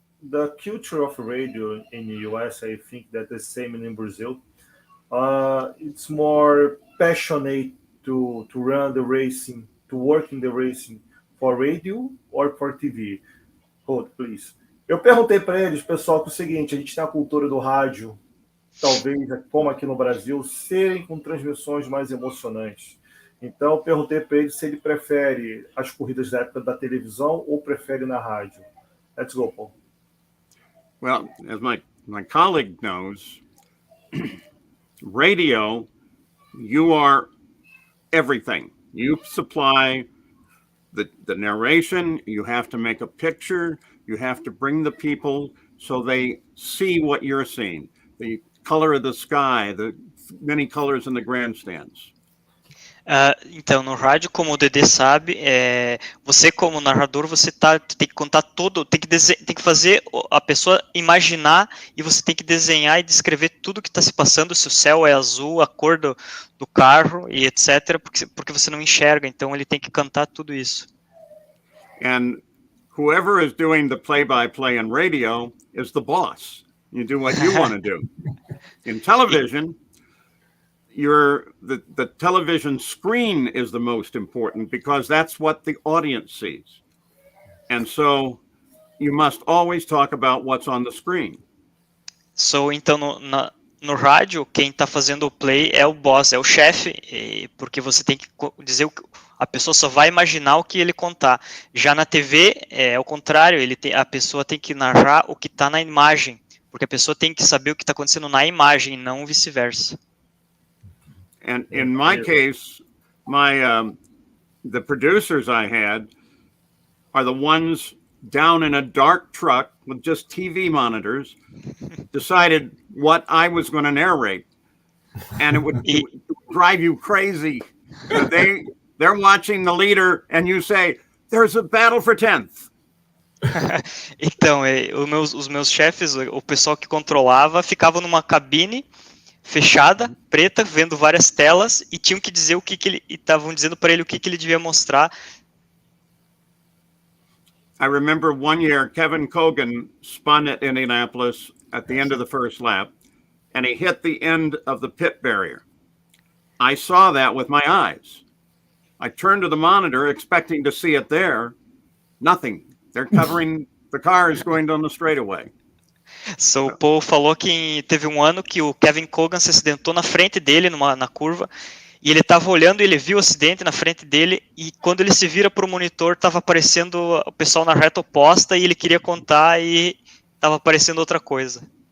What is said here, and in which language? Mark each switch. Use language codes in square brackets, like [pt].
[en] The culture of radio in the US, I think that the same in Brazil. It's more passionate to run the racing, to work in the racing for radio or for TV. Hold, please. [pt] Eu perguntei para eles, pessoal, que é o seguinte: a gente tem a cultura do rádio, talvez, como aqui no Brasil, serem com transmissões mais emocionantes. Então, eu perguntei para ele se ele prefere as corridas da época da televisão ou prefere na rádio. [en] Let's go, Paul. Well, as my colleague knows, radio, you are everything. You supply the narration, you have to make a picture, you have to bring the people so they see what you're seeing. The color of the sky, the many colors in the grandstands. [pt] Então, no rádio, como o Dedê sabe, você como narrador, você tem que contar tudo, tem que fazer a pessoa imaginar, e você tem que desenhar e descrever tudo que está se passando, se o céu é azul, a cor do carro e etc, porque você não enxerga, então ele tem que cantar tudo isso. [en] And whoever is doing the play-by-play in radio is the boss. You do what you want to do. In television, the television screen is the most important because that's what the audience sees. And so you must always talk about what's on the screen. [pt] Então, no rádio, quem está fazendo o play é o boss, é o chefe, porque você tem que dizer a pessoa só vai imaginar o que ele contar. Já na TV, é o contrário, a pessoa tem que narrar o que está na imagem, porque a pessoa tem que saber o que está acontecendo na imagem, não vice-versa. [en] And in my case, the producers I had are the ones down in a dark truck with just TV monitors, decided what I was going to narrate, and it would drive you crazy. They're watching the leader, and you say, "There's a battle for 10th." [pt] Então, os meus chefes, o pessoal que controlava, ficava numa cabine fechada, preta, vendo várias telas, e tinham que dizer o que ele, e estavam dizendo para ele o que ele devia mostrar. [en] I remember one year Kevin Cogan spun at Indianapolis at the end of the first lap, and he hit the end of the pit barrier. I saw that with my eyes. I turned to the monitor expecting to see it there. Nothing. They're covering the cars going down the straightaway. [pt] So, o Paul falou que teve um ano que o Kevin Cogan se acidentou na frente dele, na curva, e ele estava olhando e ele viu o acidente na frente dele, e quando ele se vira para o monitor, estava aparecendo o pessoal na reta oposta, e ele queria contar e estava aparecendo outra coisa.